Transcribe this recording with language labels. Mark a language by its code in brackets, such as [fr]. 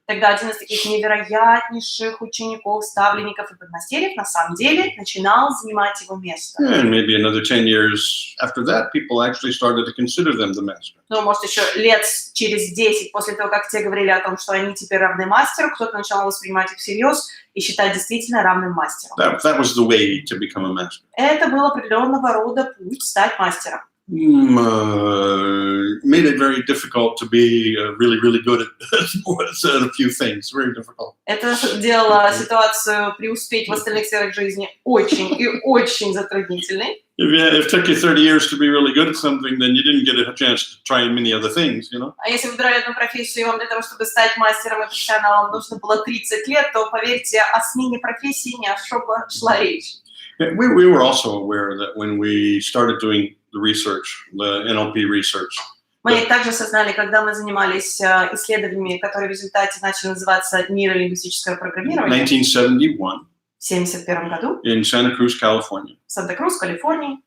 [ru] тогда один из таких невероятнейших учеников, ставленников и подмастерьев на самом деле начинал занимать его место. [en] And maybe another 10 years after that, people actually started to consider them the master. [ru] Ну, может, еще лет через 10 после того, как те говорили о том, что они теперь равны мастеру, кто-то начал воспринимать их всерьез и считать действительно равным мастером. [en] That was the way to become a master. [ru] Это был определенного рода путь стать мастером. [en] Made it very difficult to be really, really good at a few things. Very difficult. [ru] Это делало ситуацию преуспеть в остальных сферах жизни очень и очень затруднительной. [en] If it took you 30 years to be really good at something, then you didn't get a chance to try many other things, you know? [ru] А если вы выбирали одну профессию, и вам для того, чтобы стать мастером и профессионалом, нужно было 30 лет, то, поверьте, о смене профессии не особо шла речь. [en] We were also aware that when we started doing the research, the NLP research, [ru] Мы также осознали, когда мы занимались исследованиями, которые в результате начали называться нейролингвистическое программирование, [en] 1971, [ru] в 1971 году [en] in Santa Cruz, California, [ru] в Санта-Крус, Калифорнии,